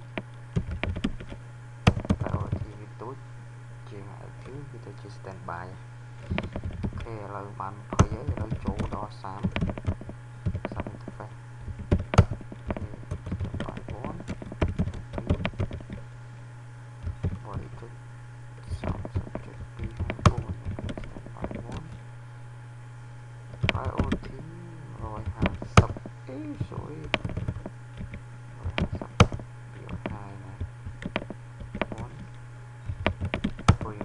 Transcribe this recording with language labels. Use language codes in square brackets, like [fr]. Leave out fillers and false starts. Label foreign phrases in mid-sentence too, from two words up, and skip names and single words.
[km] priority វាទូចជាង active វាទៅជា standby អូខេឥឡូវបាន20ហើយឥឡូវចូលដល់ [en] sub interface standby 1 IoT 150 sorry 150 250 ណា